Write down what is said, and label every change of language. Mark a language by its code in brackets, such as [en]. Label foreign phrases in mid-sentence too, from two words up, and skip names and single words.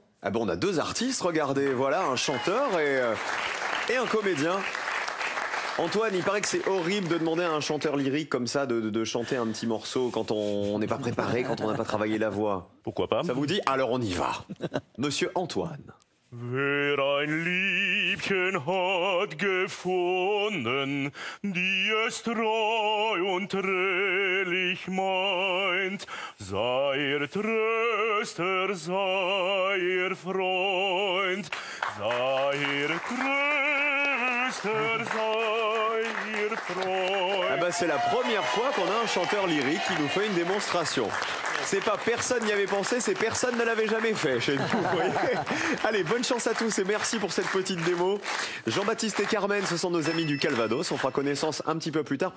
[fr] Ah bon, on a deux artistes, regardez, voilà, un chanteur et un comédien. Antoine, il paraît que c'est horrible de demander à un chanteur lyrique comme ça de chanter un petit morceau quand on n'est pas préparé, quand on n'a pas travaillé la voix. Pourquoi pas? Ça vous dit? Alors on y va. Monsieur Antoine. [de] Wer ein Liebchen hat gefunden, die es treu und redlich meint, sei ihr Tröster, sei ihr Freund, sei ihr Tröster, sei ihr Freund. [fr] Ah bah c'est la première fois qu'on a un chanteur lyrique qui nous fait une démonstration. C'est pas personne n'y avait pensé, c'est personne ne l'avait jamais fait chez nous. Vous voyez. Allez, bonne chance à tous et merci pour cette petite démo. Jean-Baptiste et Carmen, ce sont nos amis du Calvados. On fera connaissance un petit peu plus tard.